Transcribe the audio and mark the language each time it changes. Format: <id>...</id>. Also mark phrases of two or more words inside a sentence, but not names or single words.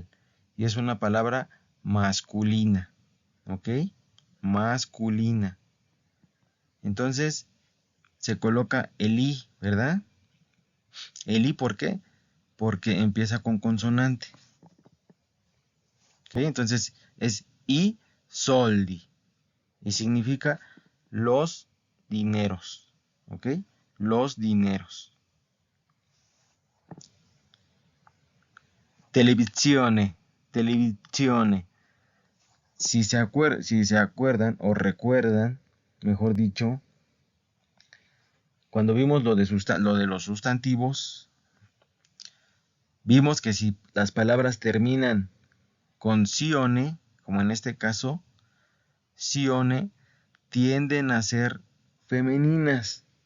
<es>Y es una palabra masculina, ¿ok? Masculina. Entonces se coloca el i, ¿verdad? El i, ¿por qué? Porque empieza con consonante. ¿Ok? Entonces es</es> <it>i soldi.</it> <es>Y significa los dineros. ¿Ok? Los dineros. Televisione. Televisione. Si se acuerdan o recuerdan, mejor dicho, cuando vimos lo de los sustantivos, vimos que si las palabras terminan con sione, como en este caso, sione, tienden a ser femeninas.</es>